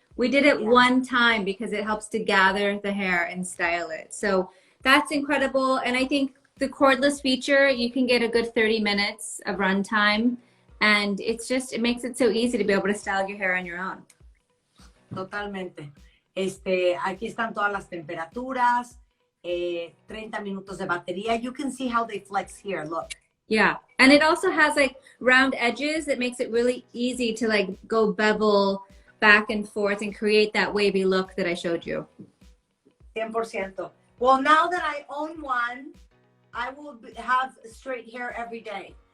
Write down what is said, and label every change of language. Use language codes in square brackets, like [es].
[en] We did it one time because it helps to gather the hair and style it. So that's incredible. And I think the cordless feature, you can get a good 30 minutes of run time. And it's just, it makes it so easy to be able to style your hair on your own. [es] Totalmente. Aquí están todas las temperaturas, 30 minutos de batería. [en] You can see how they flex here, look. Yeah, and it also has like round edges. It makes it really easy to like go bevel back and forth and create that wavy look that I showed you. 100%. Well, now that I own one, I will have straight hair every day.